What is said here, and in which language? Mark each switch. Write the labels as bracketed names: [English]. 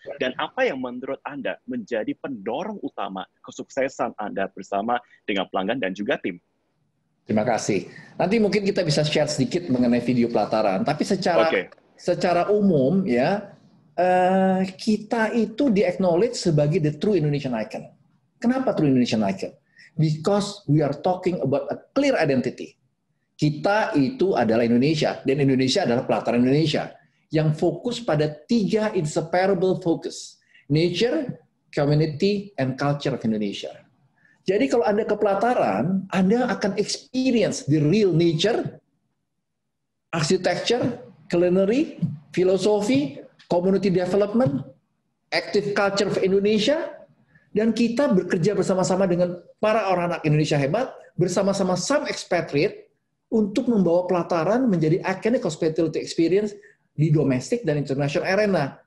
[Indonesian] Dan apa yang menurut Anda menjadi pendorong utama kesuksesan Anda bersama dengan pelanggan dan juga tim? Terima kasih. Nanti mungkin kita bisa share sedikit mengenai video pelataran. Tapi secara umum ya, kita itu di-acknowledge sebagai [English] the true Indonesian icon. [Indonesian] Kenapa [English] true Indonesian icon? Because we are talking about a clear identity. [Indonesian] Kita itu adalah Indonesia, dan Indonesia adalah pelataran Indonesia yang fokus pada 3 [English] inseparable focus: nature, community, and culture of Indonesia. [Indonesian] Jadi kalau Anda ke pelataran, Anda akan experience [English] the real nature, architecture, culinary, [Indonesian] filosofi, [English] community development, active culture of Indonesia, [Indonesian] dan kita bekerja bersama-sama dengan para orang anak Indonesia hebat, bersama-sama [English] some expatriate, [Indonesian] untuk membawa pelataran menjadi [English] iconic hospitality experience [Indonesian] di domestik dan [English] international arena.